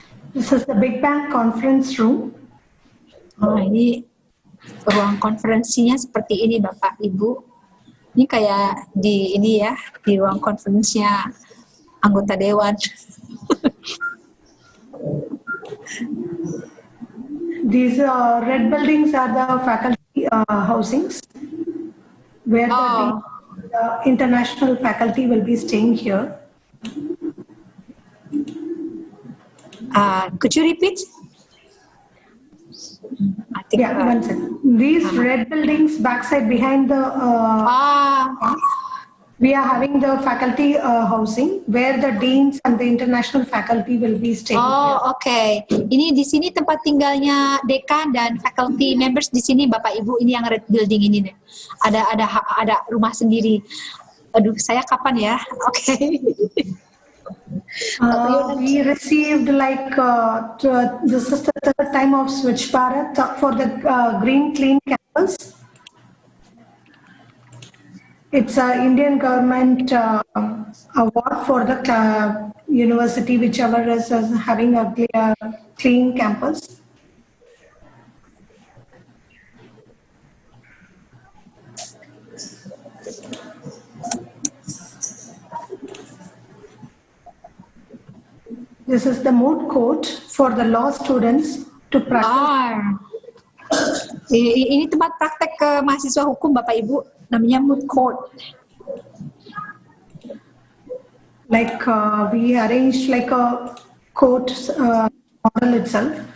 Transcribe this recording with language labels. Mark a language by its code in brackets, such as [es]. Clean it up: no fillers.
[en] This is the Big Bang conference room. [id] Ini ruang konferensinya seperti ini, Bapak Ibu. Ini kayak di ruang konferensinya anggota dewan. [en] These red buildings are the faculty housings, where the international faculty will be staying here. Could you repeat? One second. These red buildings backside behind the we are having the faculty housing where the deans and the international faculty will be staying. Okay. [id] Ini di sini tempat tinggalnya dekan dan [en] faculty members [id] di sini, Bapak Ibu. Ini yang [en] red building [id] ini nih. Ada rumah sendiri. Aduh, saya kapan ya? Okay. [en] We received this is the third time of Switch Bharat for the Green Clean Campus. It's an Indian government award for the university whichever is having a clean campus. This is the moot court for the law students to practice. [id] Ini tempat praktek ke mahasiswa hukum, Bapak Ibu, namanya moot court. [en] Like we arranged like a court model itself.